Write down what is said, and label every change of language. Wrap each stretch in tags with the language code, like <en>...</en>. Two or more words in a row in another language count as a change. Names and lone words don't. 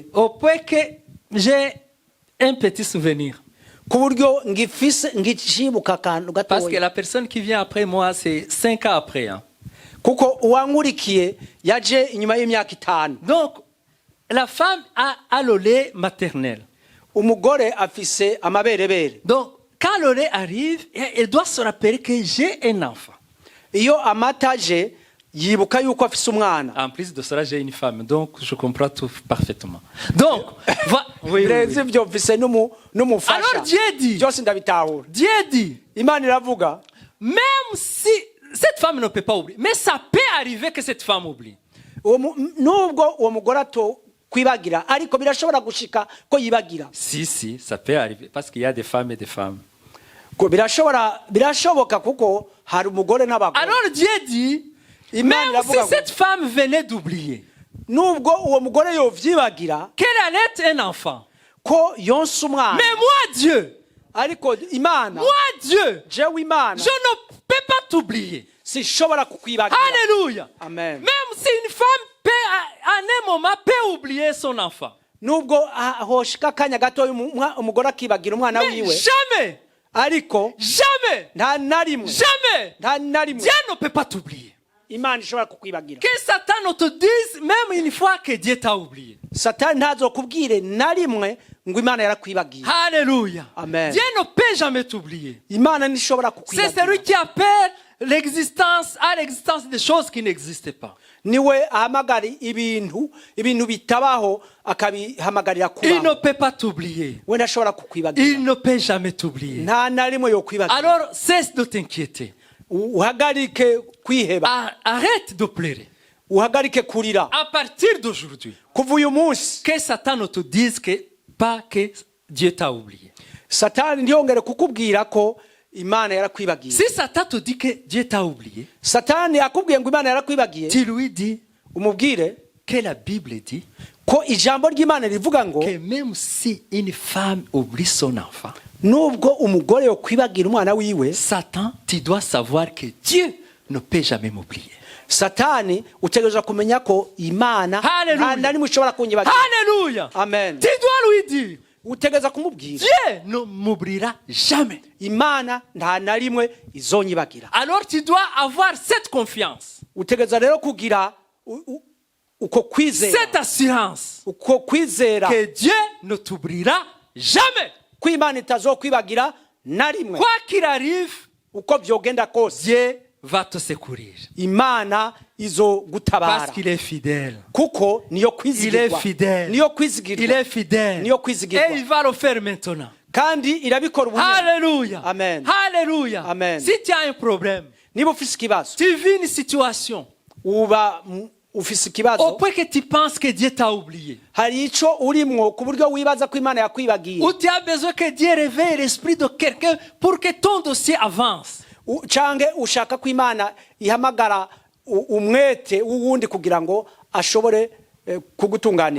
<fr>au point que j'ai un petit souvenir.</fr> <rn>ku buryo ngicibuka akantu</rn> <fr>Parce que</fr> <rn>gatoya,</rn> <fr>la personne qui vient après moi, c'est 5 ans après. Hein.</fr> <rn>kuko uwankurikiye yaje inyuma y'imyaka 5.</rn> <fr>Donc, la femme a le lait maternel.</fr> <rn>Umugore afise amaberebere.</rn> <fr>Donc, quand le lait arrive, elle doit se rappeler que j'ai un enfant. Iyo amata aje yibuka yuko afise umwana. En plus de cela, j'ai une femme. Donc, je comprends tout parfaitement. Donc, oui.</fr> <rn>Birenze ivyo mfise n'umufasha.</rn> <fr>Alors, Dieu dit,</fr> <rn>Byose ndabitahura.</rn> <fr>Dieu dit,</fr> <rn>Imana iravuga,</rn> <fr>même si cette femme ne peut pas oublier, mais ça peut arriver que cette femme oublie.</fr> <rn>nubwo uwo mugore kwibagira ariko birashobora gushika ko yibagira.</rn> <fr>Si, ça peut arriver. Parce qu'il y a des femmes et des femmes.</fr> <rn>Ko birashoboka kuko hari umugore n'abagore.</rn> <fr>Alors Dieu dit,</fr> <rn>Imana</rn> <fr>même si</fr> <rn>iravuga</rn> <fr>cette femme venait d'oublier</fr> <rn>nubwo uwo mugore yovyibagira</rn> <fr>qu'elle allait un enfant,</fr> <rn>ko yonsa umwana,</rn> <fr>mais moi Dieu,</fr> <rn>ariko Imana,</rn> <fr>moi Dieu,</fr> <rn>jewe Imana</rn> <fr>je ne peux pas t'oublier.</fr> <rn>sishobora kukwibagira.</rn> <fr>Alléluia.</fr> <rn>Amen.</rn> <fr>Même si une femme peut, à un moment, peut oublier son enfant.</fr> <rn>Nubwo hoshika akanya gato umugore akibagira umwana</rn> <fr>Mais</fr> <rn>wiwe,</rn> <fr>jamais,</fr> <rn>ariko</rn> <fr>jamais,</fr> <rn>nta na rimwe</rn> <fr>Dieu ne peut pas t'oublier.</fr> <rn>Imana ishobora kukwibagira.</rn> <fr>Que Satan ne te dise même une fois que Dieu t'a oublié.</fr> <rn>Satani ntazokubwire na rimwe ngo Imana yarakwibagiye.</rn> <fr>Alléluia.</fr> <rn>Amen.</rn> <fr>Dieu ne peut jamais t'oublier.</fr> <rn>Imana ntishobora</rn> <fr>C'est</fr> <rn>kukwibagira.</rn> <fr>celui qui appelle l'existence des choses qui n'existent pas.</fr> <rn>Niwe ahamagara ibintu bitabaho akabihamagarira</rn> <fr>Il ne</fr> <rn>kubaho.</rn> <fr>peut pas t'oublier.</fr> <rn>We ntashobora kukwibagira.</rn> <fr>Il ne peut jamais t'oublier.</fr> <rn>Nta na rimwe yokwibagira.</rn> <fr>Alors cesse de t'inquiéter.</fr> <rn>Uhagarike kwiheba.</rn> <fr>Arrête de pleurer.</fr> <rn>Uhagarike kurira.</rn> <fr>À partir d'aujourd'hui,</fr> <rn>Kuva uyu munsi</rn> <fr>que Satan ne te dise pas que Dieu t'a oublié.</fr> <rn>Satani ntiyongere kukubwira ko Imana yarakwibagiye.</rn> <fr>Si Satan te dit que Dieu t'a oublié,</fr> <rn>Satani akubwiye ngo Imana yarakwibagiye,</rn> <fr>tu lui dis</fr> <rn>umubwire</rn> <fr>que la Bible dit</fr> <rn>ko ijambo ry'Imana rivuga ngo</rn> <fr>que même si une femme oublie son enfant,</fr> <rn>nubwo umugore yokwibagira umwana wiwe,</rn> <fr>Satan, tu dois savoir que Dieu ne peut jamais m'oublier.</fr> <rn>Satani utegerezwa kumenya ko Imana</rn> <fr>Hallelujah.</fr> <rn>nta na rimwe ishobora kunyibagira.</rn> <fr>Alléluia.</fr> <rn>Amen.</rn> <fr>Tu dois lui dire,</fr> <rn>Utegereza kumubwira</rn> <fr>Dieu ne m'oubliera jamais.</fr> <rn>Imana nta na rimwe izonyibagira.</rn> <fr>Alors tu dois avoir cette confiance.</fr> <rn>Utegereza rero kugira uko kwizera</rn> <fr>cette assurance</fr> <rn>uko kwizera</rn> <fr>que Dieu ne t'oubliera jamais.</fr> <rn>ko Imana itazokwibagira na rimwe.</rn> <fr>Quoi qu'il arrive,</fr> <rn>Uko vyogenda kose</rn> <fr>Dieu va te secourir.</fr> <rn>Imana izo gutabara</rn> <fr>Parce qu'il est fidèle.</fr> <rn>kuko niyo</rn> <fr>Il est</fr> <rn>kwizigirwa</rn> <fr>fidèle.</fr> <rn>niyo</rn> <fr>Il</fr> <rn>kwizigirwa</rn> <fr>est fidèle.</fr> <rn>niyo kwizigirwa</rn> <fr>Et il va le faire maintenant.</fr> <rn>kandi irabikora ubunyene.</rn> <fr>Alléluia.</fr> <rn>Amen.</rn> <fr>Alléluia.</fr> <rn>Amen.</rn> <fr>Si tu as un problème,</fr> <rn>Niba ufise ikibazo</rn> <fr>tu vis une situation</fr> <rn>ufise</rn> <fr>au</fr> <rn>ikibazo</rn> <fr>point que tu penses que Dieu t'a oublié.</fr> <rn>hari ico urimwo ku buryo wibaza ko Imana yakwibagiye</rn> <fr>Ou tu as besoin que Dieu réveille l'esprit de quelqu'un pour que ton dossier avance.</fr> <rn>canke ushaka ko Imana ihamagara umwete w'uwundi kugira ngo ashobore kugutunganiriza.</rn>